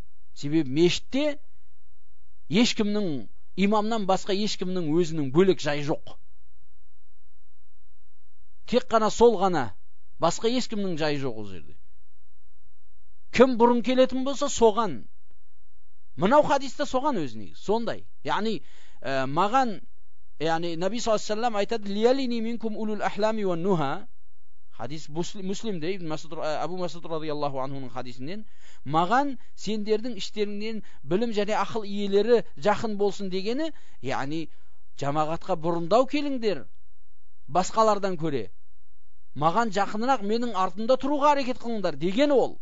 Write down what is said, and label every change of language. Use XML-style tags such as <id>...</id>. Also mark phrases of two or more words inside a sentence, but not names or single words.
<kk>Себебі мешітте ешкімнің, имамнан басқа ешкімнің өзінің бөлек жай жоқ. Тек қана сол ғана, басқа ешкімнің жайы жоқ ол жерде. Кім бұрын келетін болса соған. Мынау хадисте соған өзіне, сондай. Яғни маған,</kk> <ar>Наби صلى الله عليه وسلم айтады, ليليني منكم أولو الأحلام والنهى.</ar> <kk>Хадис Муслимде, Абу Масуд</kk> <ar>رضي الله عنه</ar> <kk>хадисінен, маған сендердің іштеріңнен білім және ақыл иелері жақын болсын дегені, яғни жамағатқа бұрындау келіңдер басқалардан көре. Маған жақынырақ менің артында тұруға әрекет қылыңдар деген ол.</kk>